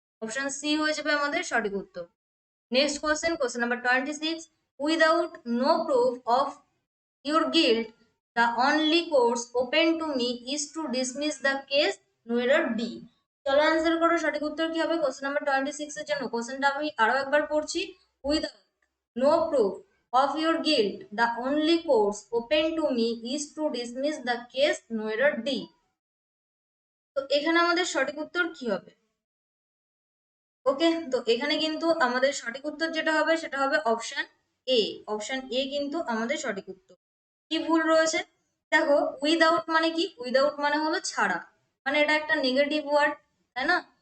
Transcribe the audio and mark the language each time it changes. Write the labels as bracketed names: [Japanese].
[Bangla] Option C হয়ে যাবে আমাদের সঠিক উত্তর। Next question, question number 26। [English] Without no proof of your guilt, the only course open to me is to dismiss the case, no error D. [Bangla] চলো answer করো, সঠিক উত্তর কি হবে? কোশ্চেন নাম্বার 26 এর জন্য কোশ্চেনটা আমি আরো একবার পড়ছি। [English] With no proof of your guilt, the only course open to me is to dismiss the case no error D. [Bangla] তো এখানে আমাদের সঠিক উত্তর কি হবে? ওকে, তো এখানে কিন্তু আমাদের সঠিক উত্তর যেটা হবে সেটা হবে অপশন এ। অপশন এ কিন্তু আমাদের সঠিক উত্তর। কি ভুল রয়েছে? দেখো, উইদাউট মানে কি? উইদাউট মানে হলো ছাড়া, মানে এটা একটা নেগেটিভ ওয়ার্ড, তাই না?